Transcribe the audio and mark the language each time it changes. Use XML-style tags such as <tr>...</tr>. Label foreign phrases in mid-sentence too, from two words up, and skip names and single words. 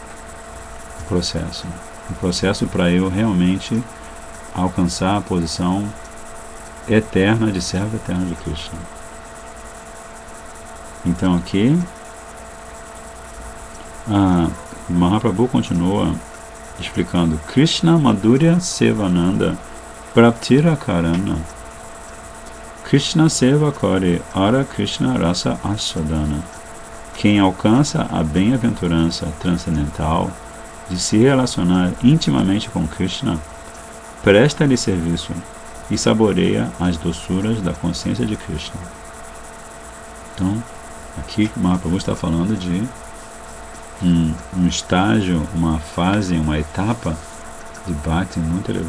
<pt>O processo para eu realmente alcançar a posição eterna de servo eterno de Krishna. Então aqui Mahaprabhu continua explicando:</pt> <bn>কৃষ্ণ মাধুর্য সেবানন্দ প্রাপ্তির কারণ, কৃষ্ণ সেবা করে আর কৃষ্ণ রস আস্বাদন.</bn> <pt>Quem alcança a bem-aventurança transcendental de se relacionar intimamente com Krishna, presta-lhe serviço e saboreia as doçuras da consciência de Krishna. Então, aqui Mahaprabhu está falando de um estágio, uma fase, uma etapa de Bhakti muito elevada.</pt>